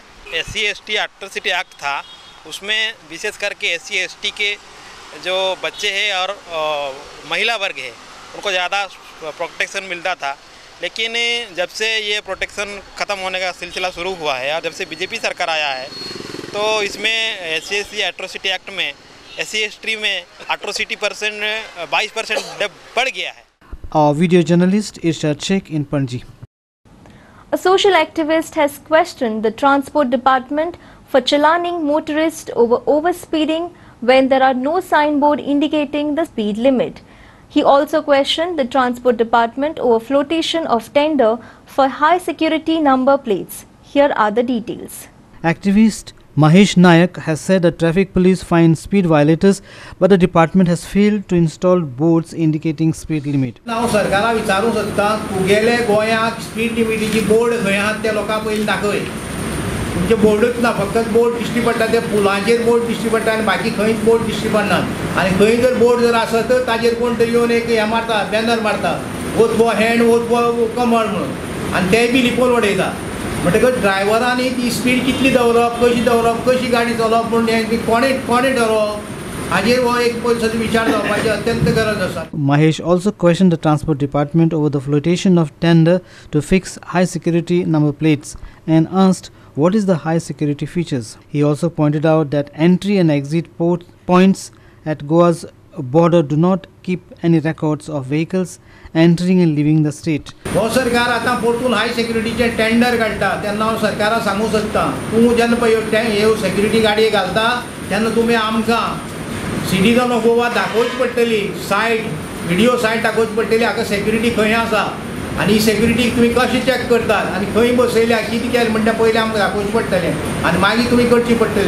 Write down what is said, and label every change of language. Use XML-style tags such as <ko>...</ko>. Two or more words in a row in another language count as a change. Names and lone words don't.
<hi>SC ST एट्रॉसिटी एक्ट था उसमें विशेष करके SC ST के जो बच्चे हैं और महिला वर्ग है उनको ज़्यादा प्रोटेक्शन मिलता था. लेकिन जब से ये प्रोटेक्शन ख़त्म होने का सिलसिला शुरू हुआ है और जब से BJP सरकार आया है तो इसमें SC ST एट्रॉसिटी एक्ट में SC ST में एट्रॉसिटी 22% बढ़ गया है.</hi> <en>Our video journalist Irshad Sheikh in Panji. A social activist has questioned the transport department for challaning motorists over overspeeding when there are no signboard indicating the speed limit. He also questioned the transport department over flotation of tender for high security number plates. Here are the details. Activist Mahesh Nayak has said the traffic police find speed violators, but the department has failed to install boards indicating speed limit.</en> <kok>हांव सरकारा विचारूंक सोदतां तुगेले गोंयाक स्पीड लिमिटीची बोर्ड खंय आहात ते लोकांक पयलीं दाखय. तुमचे बोर्डूच ना, फकत बोर्ड दिश्टी पडटा ते पुलांचेर बोर्ड दिश्टी पडटा आनी बाकी खंयच बोर्ड दिश्टी पडनात. आनी खंय जर बोर्ड जर आसत ताजेर कोण तरी येवन एक हें मारता, बॅनर मारता,</kok> <en>vote for hand, vote for</en> <kok>कमळ म्हणून, आनी तेय बी लिपोवन उडयता. म्हणटकच ड्रायव्हरांनी ती स्पीड कितली दवरप, कशी गाडी चलोवप म्हणून हें कोणें ठरोवप हाजेर हो एक पयलीं विचार जावपाची अत्यंत गरज आसा.</kok> <en>Mahesh also questioned the transport department over the flotation of tender to fix high security number plates and asked what is the high security features. He also pointed out that entry and exit points at Goa's border do not keep any records of vehicles entering and leaving the state.</en> <kok>हो सरकार आतां परतून हाय सेक्युरिटीचे टेंडर काडटा तेन्ना हांव सरकाराक सांगूंक सोदतां तूं जेन्ना पळय ह्यो सेक्युरिटी गाडये घालता तेन्ना तुमी आमकां</kok> <en>citizen of Goa</en> <kok>दाखोवची पडटली,</kok> <en>site video site</en> <kok>दाखोवची पडटली हाका सेक्युरिटी खंय आसा आनी ही सेक्युरिटी तुमी कशी चॅक करतात आनी खंय बसयल्या कितें केलें म्हणटा पयलीं आमकां दाखोवचें पडटलें आनी मागीर तुमी करची पडटली.</kok>